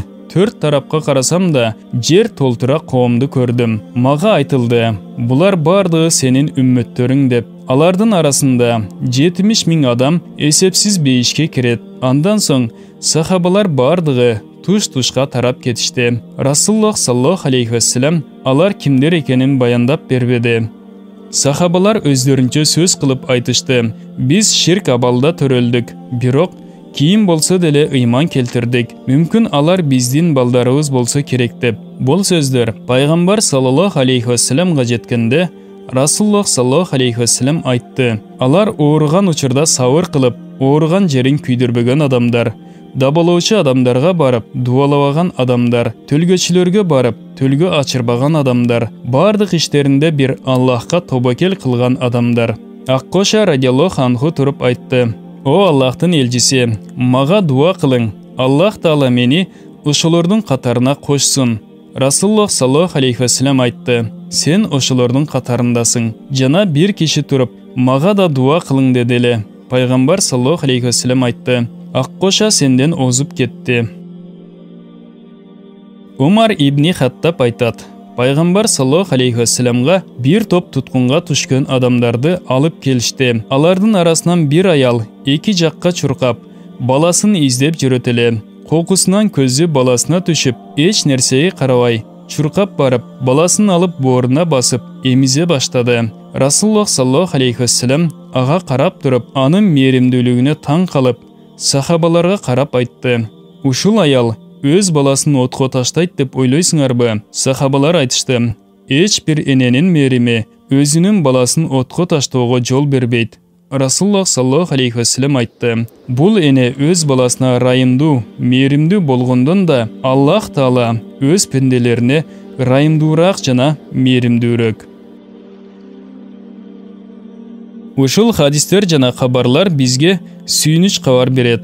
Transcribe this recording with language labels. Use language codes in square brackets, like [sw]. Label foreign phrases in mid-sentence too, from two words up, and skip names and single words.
[ky] Төрт тарапка карасам да жер толтура коомду көрдүм. Мага айтылды: Булар бардыгы сенин үммөттөрүң деп. Алардын арасында 70 000 адам эсепсиз бейишке кирет. Андан соң сахабалар бардыгы туш-тушка тарап кетишти. Расулуллах [ar] صلى الله عليه وسلم [ky] алар кимдер экенин баяндап бербеди. Сахабалар өздөрүнчө сөз кылып айтышты: Биз ширк абалда төрөлдүк, бирок Кийин болсо деле ыйман келтирдик. Мүмкүн алар биздин балдарыбыз болсо керек деп. Бул сөздөр пайгамбар [ar] صلى الله عليه وسلم [ky] жеткенде Расулуллах [ar] صلى الله عليه وسلم [ky] айтты. Алар ооруган учурда сабыр кылып, ооруган жерин күйдүрбөгөн адамдар, дабалоочу адамдарга барып, дуалабаган адамдар, төлгөчүлөргө барып, төлгө ачырбаган адамдар, бардык иштеринде бир Аллахка тобокел кылган адамдар. Аккоша [ar] رضي الله عنه [ky] туруп айтты: "О Аллахтын элчиси, мага дуа кылың. Аллах таала мени ошолордун катарына кошсун." Расулуллах [ar] صلى الله عليه وسلم [ky] айтты: "Сен ошолордун катарындасың." Жана бир киши туруп: "Мага да дуа кылың" деди эле. Пайгамбар [ar] صلى الله عليه وسلم [ky] айтты: "Аккоша сенден озуп кетти." Умар ибн Хаттаб айтат: Пайгамбар [ar] صلى الله عليه وسلم [ky] бир топ туткунга түшкөн адамдарды алып келишти. Алардын арасынан бир аял эки жакка чуркап, баласын издеп жүрөт эле. Кокусунан көзү баласына түшүп, эч нерсеге карабай, чуркап барып, баласын алып бооруна басып, эмизе баштады. Расулуллах [ar] صلى الله عليه وسلم [ky] ага карап туруп, анын мээримдүүлүгүнө таң калып, сахабаларга карап айтты: "Ушул аял өз баласын отко таштайт деп ойлойсуңарбы?" Сахабалар айтышты: "Эч бир эненин мээрими өзүнүн баласын отко таштоого жол бербейт." Расулуллах [ar] صلى الله عليه وسلم [ky] айтты: "Бул эне өз баласына райымдуу, мээримдүү болгондон да Аллах таала өз пенделерине райымдуураак жана мээримдүүрөөк." Ушул хадистер жана кабарлар бизге сүйүнүч кабар берет.